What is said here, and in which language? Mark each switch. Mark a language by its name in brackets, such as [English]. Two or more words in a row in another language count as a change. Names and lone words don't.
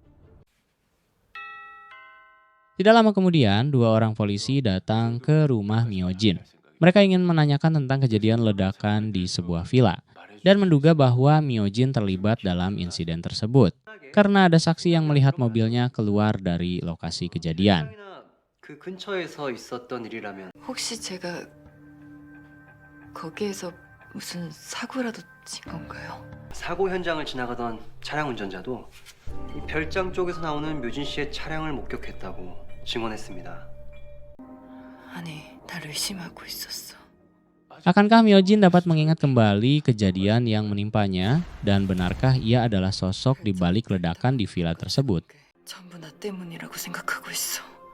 [Indonesian] Tidak lama kemudian, 2 orang polisi datang ke rumah Myojin. Mereka ingin menanyakan tentang kejadian ledakan di sebuah villa dan menduga bahwa Myojin terlibat dalam insiden tersebut karena ada saksi yang melihat mobilnya keluar dari lokasi kejadian. [Korean] 그 근처에서 있었던 일이라면 혹시 제가 거기에서 무슨 사고라도 친 건가요? 사고 현장을 지나가던 차량 운전자도 이 별장 쪽에서 나오는 묘진 씨의 차량을 목격했다고 증언했습니다. 아니, 날 의심하고 있었어. [Indonesian] Akankah Myojin dapat mengingat kembali kejadian yang menimpanya? Dan benarkah ia adalah sosok di balik ledakan di villa tersebut? [Korean] 전부 나 때문이라고 생각하고 있어.